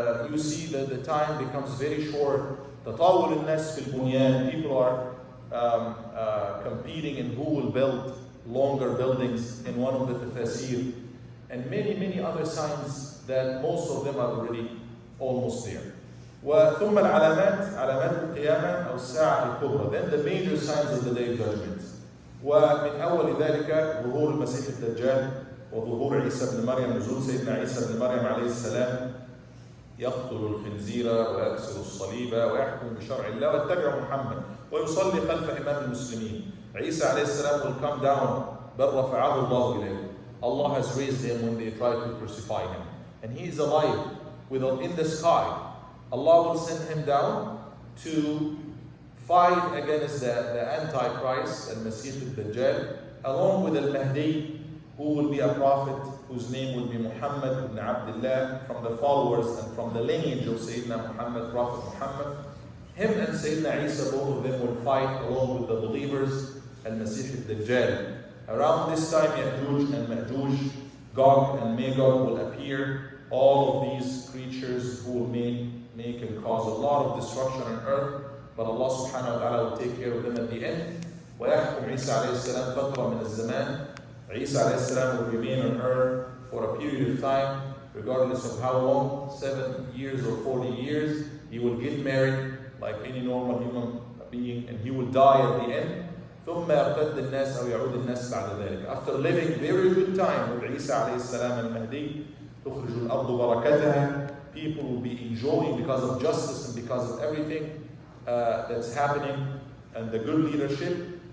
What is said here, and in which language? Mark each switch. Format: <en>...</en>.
<en>You see that the time becomes very short.</en> <ar>تطاول الناس في البنيان.</ar> <en>People are competing in who will build longer buildings in one of the tafasir, and many other signs that most of them are already almost there.</en> <ar>وثم العلامات علامات القيامة أو الساعة الكبرى.</ar> <en>Then the major signs of the day of judgment.</en> <ar>ومن أول ذلك ظهور المسيح الدجال وظهور عيسى بن مريم, نزول سيدنا عيسى بن مريم عليه السلام يقتل الخنزير ويكسر الصليب ويحكم بشرع الله ويتبع محمد ويصلي خلف إمام المسلمين.</ar> <en>Isa alayhi salam will come down,</en> <ar>بل رفعه الله إليه.</ar> <en>Allah has raised him when they tried to crucify him. And he is alive in the sky. Allah will send him down to fight against the Antichrist, al-Masih al-Dajjal, along with al-Mahdi, who will be a prophet, whose name will be Muhammad ibn Abdullah, from the followers and from the lineage of Sayyidina Muhammad, Prophet Muhammad. Him and Sayyidina Isa, both of them will fight along with the believers, al-Masih al-Dajjal. Around this time, Ya'juj and Ma'juj, Gog and Magog will appear. All of these creatures who will make and cause a lot of destruction on earth, but Allah subhanahu wa ta'ala will take care of them at the end.</en> <ar>وَيَحْكُمْ عِيسَى عَلَيْهِ السَّلَامُ فَتْرَةً مِنَ الزَّمَانِ.</ar> <en>Isa alayhi salam will remain on earth for a period of time, regardless of how long, 7 years or 40 years. He will get married like any normal human being, and he will die at the end.</en> <ar>ثم يرتد الناس أو يعود الناس بعد ذلك.</ar> <en>After living very good time with Isa alayhi salam and Mahdi,</en> <ar>تخرج الأرض بركتها.</ar> <en>People will be enjoying because of justice and because of everything that's happening and the good leadership.</en>